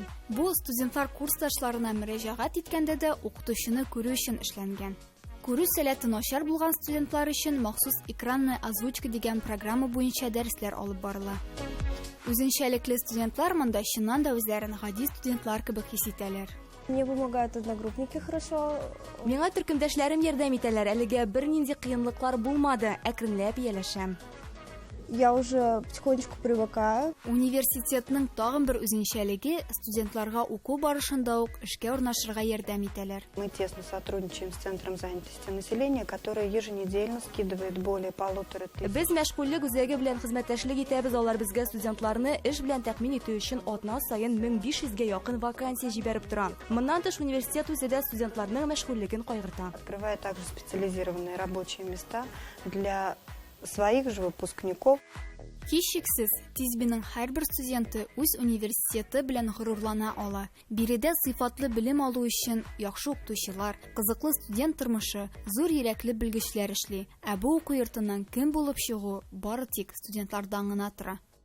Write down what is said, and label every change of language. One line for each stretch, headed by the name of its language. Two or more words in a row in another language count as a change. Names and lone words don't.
Tatar: Бу студентлар курсташларына мөрәҗәгать иткәндә дә укытучыны күрү өчен эшләнгән. Күрү сәләте начар булган студентлар өчен махсус
Russian: экранная озвучка
Tatar: дигән программа буенча дәресләр алып барыла. Үзенчәлекле студентлар монда чыннан да үзләрен гади студентлар кебек хис итәләр.
Russian: Мне помогают одногруппники хорошо.
Tatar: Миңа төркемдәшләрем ярдәм итәләр. Әлегә бернинди кыенлыклар булмады. Әкренләп ияләшәм.
Russian: Я уже потихонечку привыкаю.
Tatar: Университетның тагын бер үзенчәлеге студентларга уку барышында ук эшкә урнашырга ярдәм итәләр.
Russian: Мы тесно сотрудничаем с Центром занятости населения, который еженедельно скидывает более 1500.
Tatar: Без мәшгульлек үзәге белән хезмәттәшлек итәбез. Алар безгә студентларны эш белән тәэмин итү өчен атна саен 1500-гә якын вакансия җибәреп тора. Моннан тыш университет үзе дә студентларның мәшгульлеген кайгырта.
Russian: Открывает также специализированные рабочие места для своих же выпускников.
Tatar: Һичшиксез, Тизбиның һәрбер студенты үз университеты белән горурлана ала. Биредә сыйфатлы белем алу өчен яхшы укытучылар, кызыклы студент тормышы, зур йөрәкле белгечләр эшли. Ә бу уку йортыннан кем булып чыгу бары тик студентлардан гына тора.